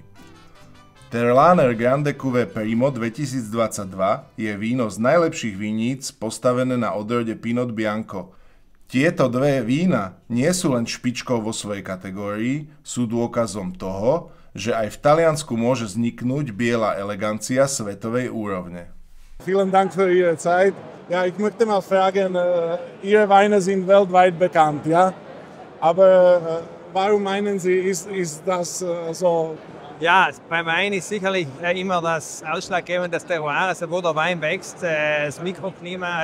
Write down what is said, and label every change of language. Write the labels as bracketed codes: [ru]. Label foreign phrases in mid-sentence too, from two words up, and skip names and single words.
[sk] Terlaner Grande Cuvée Primo 2022 je víno z najlepších viníc postavené na odrode Pinot Bianco. Tieto dve vína nie sú len špičkou vo svojej kategórii, sú dôkazom toho, že aj v Taliansku môže vzniknúť biela elegancia svetovej úrovne. [de] Vielen Dank für Ihre Zeit. Ja, ich möchte mal fragen, Ihre Weine sind weltweit bekannt, ja? Aber warum meinen Sie, ist das so? Ja, beim Wein ist sicherlich immer das Ausschlaggebende, das Terroir, also wo der Wein wächst, das Mikroklima.